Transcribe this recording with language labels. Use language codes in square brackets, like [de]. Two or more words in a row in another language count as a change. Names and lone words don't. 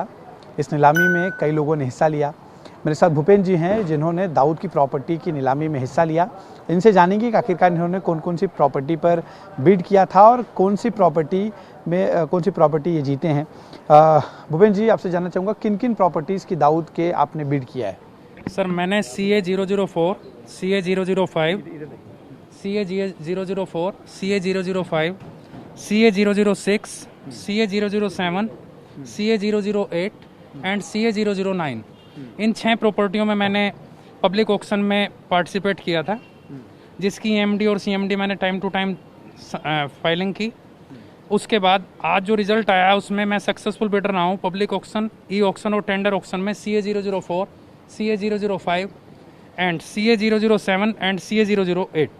[hi] इस नीलामी में कई लोगों ने हिस्सा लिया। मेरे साथ भूपेन जी हैं जिन्होंने दाऊद की प्रॉपर्टी की नीलामी में हिस्सा लिया। इनसे जानेंगे कि आखिरकार इन्होंने कौन कौन सी प्रॉपर्टी पर बिड किया था और कौन सी प्रॉपर्टी ये जीते हैं। भूपेन जी, आपसे जानना चाहूँगा किन किन प्रॉपर्टीज़ की दाऊद के आपने बिड किया है? सर, मैंने CA 004, CA 005, CA 004, CA 005, CA 006, CA 007, CA 008 एंड CA 009, इन 6 प्रॉपर्टियों में मैंने [en] public auction [hi] में पार्टिसिपेट किया था, जिसकी MD और CMD मैंने [en] time to time filing [hi] की। उसके बाद आज जो रिजल्ट आया उसमें मैं [en] successful bidder [hi] रहा हूँ [en] public auction, e auction [hi] और [en] tender auction [hi] में CA 004, CA 005 एंड CA 007 एंड CA 008।